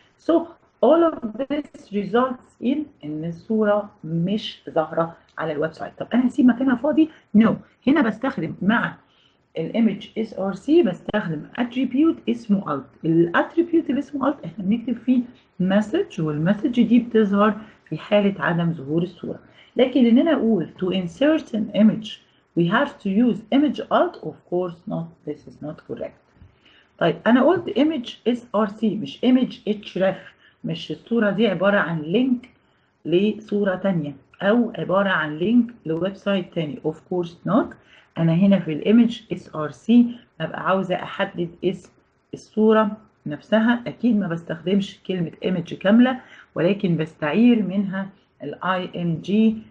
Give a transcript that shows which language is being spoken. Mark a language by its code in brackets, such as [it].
[en] So all of this results in [ar] ان الصورة مش ظاهرة على الويب سايت. طب انا هسيب مكانها فاضي؟ No. هنا بستخدم مع الايمج SRC بستخدم اتريبيوت اسمه alt. الاتريبيوت اللي اسمه alt احنا بنكتب فيه مسج، والمسج دي بتظهر في حالة عدم ظهور الصورة. لكن ان انا اقول [en] to insert an image we have to use image alt, of course not, this is not correct. [ar] طيب انا قلت image SRC مش image href، مش الصورة دي عبارة عن لينك لصورة تانية او عبارة عن لينك لويب سايت تاني، [en] of course not. [ar] انا هنا في الايمج SRC ببقى عاوزة احدد اسم الصورة نفسها، اكيد ما بستخدمش كلمة image كاملة ولكن بستعير منها ال ing.